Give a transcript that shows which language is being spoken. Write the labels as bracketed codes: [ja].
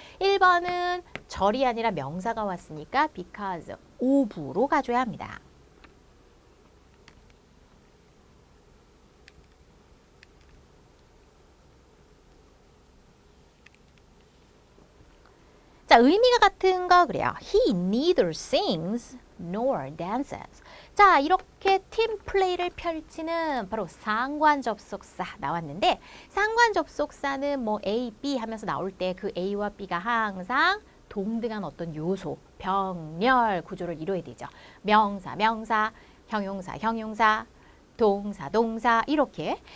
[ko] 1번은 절이 아니라 명사가 왔으니까 because of로 가줘야 합니다. 자, 의미가 같은 거 그래요. [en] He neither sings nor dances. [ko] 자, 이렇게 팀 플레이를 펼치는 바로 상관 접속사 나왔는데 상관 접속사는 뭐 A, B 하면서 나올 때 그 A와 B가 항상 동등한 어떤 요소, 병렬 구조를 이루어야 되죠. 명사, 형용사, 동사 이렇게.